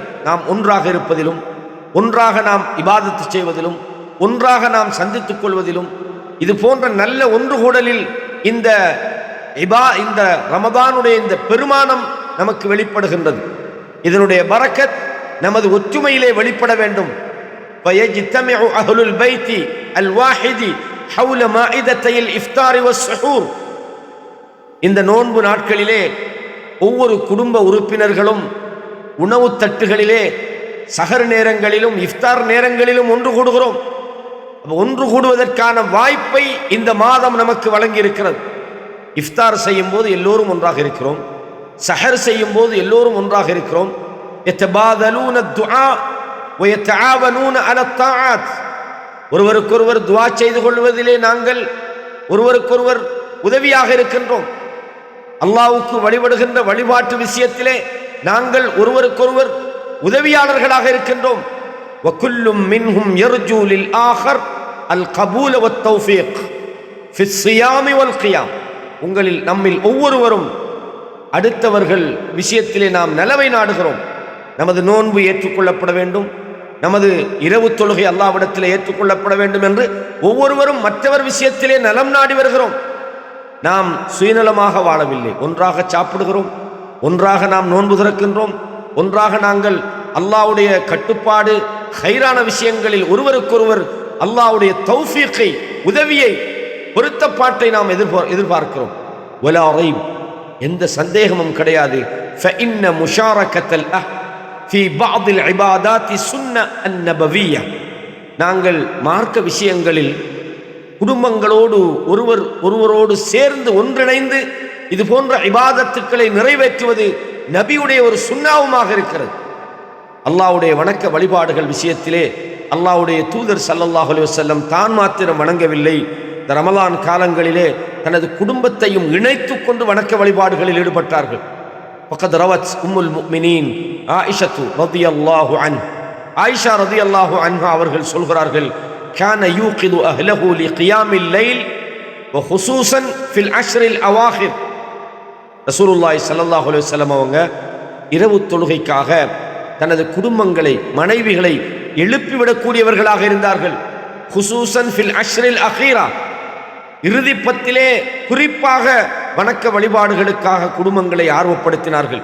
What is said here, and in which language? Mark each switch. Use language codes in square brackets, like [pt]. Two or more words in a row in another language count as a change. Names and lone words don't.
[ta] நாம் ஒன்றாக இருப்பதிலும், ஒன்றாக நாம் இபாதத்து செய்வதிலும், ஒன்றாக நாம் சந்தித்துக் கொள்வதிலும், இது போன்ற நல்ல ஒன்று கூடலில் இந்த ரமதானுடைய இந்த பெருமானம் நமக்கு வெளிப்படுகின்றது. இதனுடைய பரக்கத் நமது ஒற்றுமையிலே வெளிப்பட வேண்டும். [ar] فَيَجْتَمِعُ أَهْلُ الْبَيْتِ الْوَاحِدِ حَوْلَ مَائِدَتَيِ الْإِفْطَارِ وَالسُّحُورِ. [ta] இந்த நோன்பு நாட்களிலே ஒவ்வொரு குடும்ப உறுப்பினர்களும் உணவு தட்டுகளிலே சஹர் நேரங்களிலும் இஃப்தார் நேரங்களிலும் ஒன்று கூடுகிறோம். ஒன்று கூடுவதற்கான வாய்ப்பை இந்த மாதம் நமக்கு வழங்கி இருக்கிறது. இஃப்தார் செய்யும் போது எல்லோரும் ஒன்றாக இருக்கிறோம், சஹர் செய்யும் போது எல்லோரும் ஒன்றாக இருக்கிறோம். [ar] يَتَبَادَلُونَ الدُّعَاءَ وَيَتَعَاوَنُونَ عَلَى الطَّاعَاتِ, [ta] ஒருவருக்கொருவர் துஆ செய்து கொள்வதிலே நாங்கள் ஒருவருக்கொருவர் உதவியாக இருக்கின்றோம். அல்லாஹ்வுக்கு வழிபடுகின்ற வழிபாட்டு விஷயத்திலே நாங்கள் ஒருவருக்கொருவர் உதவியாளர்களாக இருக்கின்றோம். [ar] وَكُلٌّ مِّنْهُمْ يَرْجُو لِلْآخَرِ الْقَبُولَ وَالتَّوْفِيقَ فِي الصِّيَامِ وَالْقِيَامِ. [ta] உங்களில் நம்மில் ஒவ்வொருவரும் அடுத்தவர்கள் விஷயத்திலே நாம் நலவை நாடுகிறோம். நமது நோன்பு ஏற்றுக்கொள்ளப்பட வேண்டும், நமது இரவு தொழுகை அல்லாஹ்விடத்திலே ஏற்றுக்கொள்ளப்பட வேண்டும் என்று ஒவ்வொருவரும் மற்றவர் விஷயத்திலே நலம் நாடி வருகிறோம். நாம் சுயநலமாக வாழவில்லை, ஒன்றாக சாப்பிடுகிறோம், ஒன்றாக நாம் நோன்பு திறக்கின்றோம், ஒன்றாக நாங்கள் அல்லாஹ்வுடைய கட்டுப்பாடு ஹைரான விஷயங்களில் ஒருவருக்கொருவர் அல்லாஹ்வுடைய தௌஃபீக்கை, உதவியை, பொருத்தப்பாட்டை நாம் எதிர்பார்க்கிறோம். [ar] ولا ريب, [ta] எந்த சந்தேகமும் கிடையாது. [ar] فإن مشاركة الأهل في بعض العبادات سنة النبوية. [ta] நாங்கள் மார்க்க விஷயங்களில் குடும்பங்களோடு ஒருவரோடு சேர்ந்து ஒன்றிணைந்து இது போன்ற இபாதத்துக்களை நிறைவேற்றுவது நபியுடைய ஒரு சுன்னாவுமாக இருக்கிறது. அல்லாஹ்வுடைய வணக்க வழிபாடுகள் விஷயத்திலே அல்லாஹ்வுடைய தூதர் [ar] صلى الله عليه وسلم [ta] தான் மாத்திரம் வணங்கவில்லை, இந்த ரமலான் காலங்களிலே தனது குடும்பத்தையும் இணைத்துக் கொண்டு வணக்க வழிபாடுகளில் ஈடுபட்டார்கள். [ar] فقد روت أم المؤمنين عائشة رضي الله عنها, [ta] ஆயிஷா [ar] رضي الله عنها [ta] அவர்கள் சொல்கிறார்கள், [ar] كان يوقظ أهله لقيام الليل وخصوصا في العشر الأواخر. رسول الله صلى الله عليه وسلم [ta] அவங்க இரவு தொழுகைக்காக தனது குடும்பங்களை, மனைவிகளை எழுப்பிவிடக்கூடியவர்களாக இருந்தார்கள். [ar] خصوصا في العشر الأخيرة, [ta] இறுதி பத்திலே குறிப்பாக வணக்க வழிபாடுகளுக்காக குடும்பங்களை ஆர்வப்படுத்தினார்கள்.